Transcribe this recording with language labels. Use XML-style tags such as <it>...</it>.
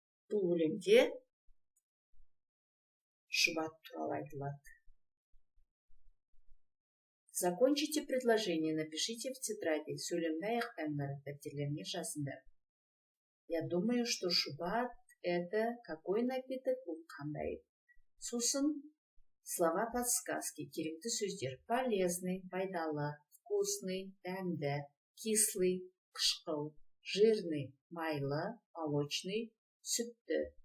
<kk>Бұл өлеңде шубат туралы айтылады.</kk> <ru>Закончите предложение, напишите в тетради.</ru> <kk>Сөйлемді аяқтаңдар, дәптерлеріңе жазыңдар.</kk> <ru>Я думаю, что шубат – это какой напиток?</ru> <kk>Бұл қандай? Сосын</kk> <ru>слова подсказки,</ru> <kk>керекті сөздер.</kk> <ru>Полезный,</ru> <kk>пайдалы,</kk> <ru>вкусный,</ru> <kk>дәмді,</kk> <ru>кислый,</ru> <kk>қышқыл,</kk> <ru>жирный,</ru> <kk>майлы,</kk> <ru>молочный,</ru> <kk>сүтті.</kk>